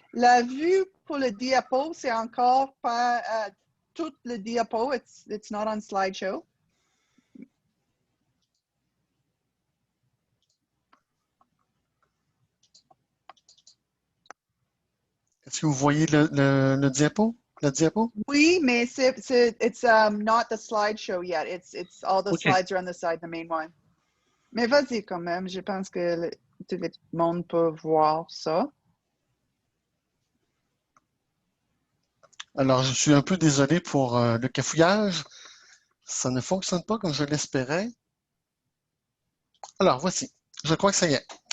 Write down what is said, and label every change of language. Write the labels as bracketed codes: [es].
[fr] La vue pour le diapo, c'est encore pas tout le diapo. [en] It's not on slideshow. [fr] Est-ce que vous voyez le diapo? La diapo? Oui, mais [en] it's not the slideshow yet. It's all the slides are on the side, the main one. [fr] Mais vas-y quand même, je pense que tout le monde peut voir ça. Alors, je suis un peu désolé pour le cafouillage. Ça ne fonctionne pas comme je l'espérais. Alors, voici. Je crois que ça y est.